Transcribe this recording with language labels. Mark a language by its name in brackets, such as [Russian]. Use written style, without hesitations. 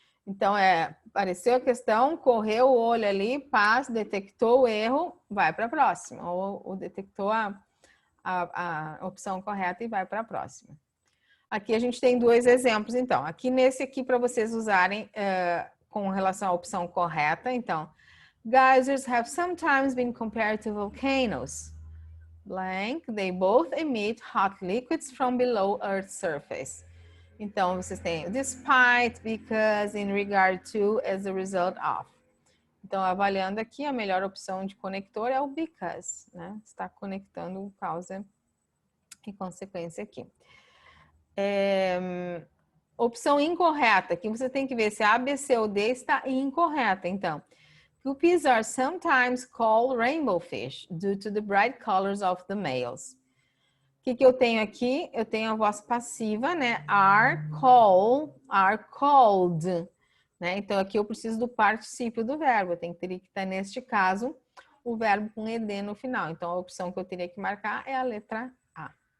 [Portuguese] Então, apareceu a questão, correu o olho ali, passa, detectou o erro, vai para a próxima. Ou detectou a opção correta e vai para a próxima. Aqui a gente tem dois exemplos, então. Aqui nesse aqui, para vocês usarem com relação à opção correta. [English] Então, geysers have sometimes been compared to volcanoes. Blank, they both emit hot liquids from below Earth's surface. [Portuguese] Então, vocês têm [English] despite, because, in regard to, as a result of. [Portuguese] Então, avaliando aqui, a melhor opção de conector é o because, né? Está conectando causa e consequência aqui. Opção incorreta, aqui você tem que ver se a B, C ou D está incorreta. [English] Então, guppies are sometimes called rainbow fish due to the bright colors of the males. [Portuguese] O que eu tenho aqui? Eu tenho a voz passiva, né? Are called, né? Então, aqui eu preciso do particípio do verbo. Eu teria que estar, neste caso, o verbo com ed no final. Então, a opção que eu teria que marcar é a letra A.